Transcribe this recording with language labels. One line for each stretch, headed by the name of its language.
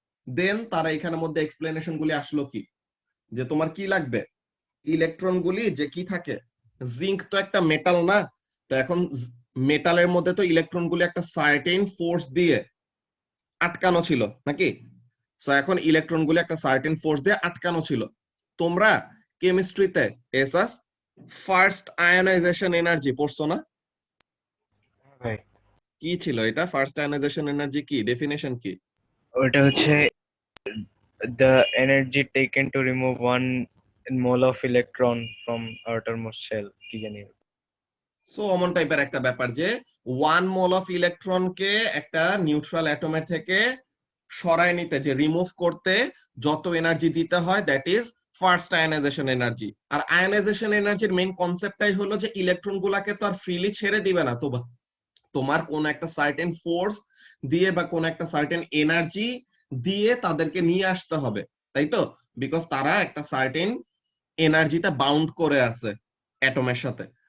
Bangla: দেন তারা এখানের মধ্যে এক্সপ্লেনেশন গুলি আসলো কি, যে তোমার কি লাগবে, ইলেকট্রন গুলি যে কি থাকে, জিঙ্ক তো একটা মেটাল না, তো এখন মেটালের মধ্যে তো ইলেকট্রন গুলি একটা সার্টেন ফোর্স দিয়ে আটকানো ছিল নাকি, সো এখন ইলেকট্রন গুলি একটা সার্টেন ফোর্স দিয়ে আটকানো ছিল। তোমরা কেমিস্ট্রিতে এসাস ফার্স্ট আয়োনাইজেশন এনার্জি পড়ছো না, ভাই কি ছিল এটা, ফার্স্ট আয়োনাইজেশন এনার্জি কি, ডেফিনেশন কি? ওটা হচ্ছে
English: the energy taken to remove 1 mole of electron from outermost shell
Bangla: কি জানি। সো অমন টাইপের একটা ব্যাপার, যে 1 মোল অফ ইলেকট্রনকে একটা নিউট্রাল অ্যাটমের থেকে সরায় নিতে, যে রিমুভ করতে যত এনার্জি দিতে হয়,
English: That is first ionization energy.
Bangla: আর ionisation এনার্জির মেইন কনসেপ্টটাই হলো যে ইলেকট্রন গুলাকে তো আর ফ্রিলি ছেড়ে দিবে না, তো তোমার কোন একটা সার্টেন ফোর্স দিয়ে বা কোন একটা সার্টেন এনার্জি দিয়ে তাদেরকে নিয়ে আসতে হবে, তাই তো, বিকজ তারা একটা সার্টেন এনার্জিতে বাউন্ড করে আছে অ্যাটমের সাথে।